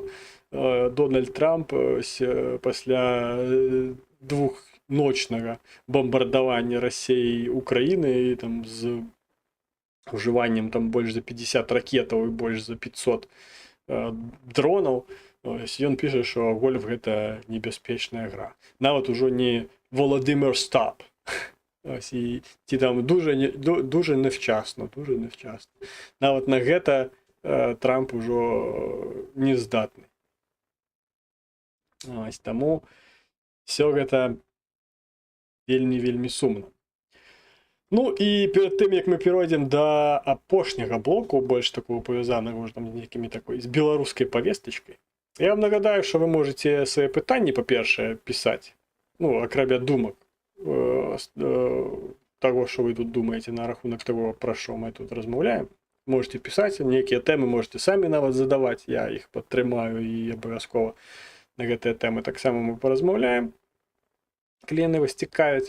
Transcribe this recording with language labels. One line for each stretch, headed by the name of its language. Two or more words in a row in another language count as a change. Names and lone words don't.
Belarusian: Дональд Трамп пасля двухночнага бомбардавання Расіі Украіны там з ужываннем там больш за 50 ракетаў і больш за 500 дронаў, Ось ён піша, що гольф гэта небяспечная гра. Нават ужо не Володимир Стап.
Ukrainian: Ось, і ці там дуже невчасно, дуже невчасно.
Belarusian: Нават на гэта Трамп ужо не здатны. Ось, таму все гэта вельмі сумна. Ну і перед тым, як мы перайдзем да апошняга блоку, больш такого павязанага там нейкімі такой з беларускай павестачкай,
Ukrainian: я вам нагадаю, що ви можете
Belarusian: свае пытанні, па-першае, пісаць, ну, акрамя думак,
Ukrainian: того, що ви тут думаєте на рахунок того, про що ми тут розмовляємо. Можете писати, некие теми можете самі навіть задавати, я їх підтримаю і обов'язково на ці теми так само ми порозмовляємо. Клієнти вистікають.